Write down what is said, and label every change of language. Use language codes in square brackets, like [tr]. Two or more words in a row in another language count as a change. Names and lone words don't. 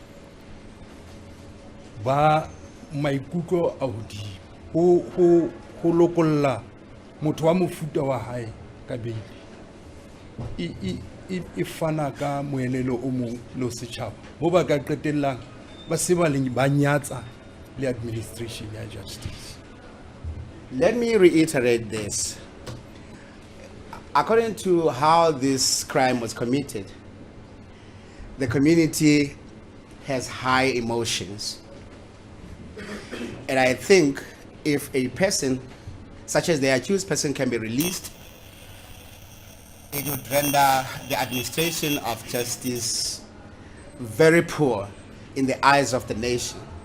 [st] ba maikutlo a hodimo ho lokolla motho wa mofuta wa hae ka beili e fana ka moelelo o mong le setjhaba bo ba ka qetellang ba se ba nyatsa le administration ya justice. [en] Let me reiterate this. According to how this crime was committed, the community has high emotions. And I think if a person, such as the accused person, can be released, it would render the administration of justice very poor in the eyes of the nation.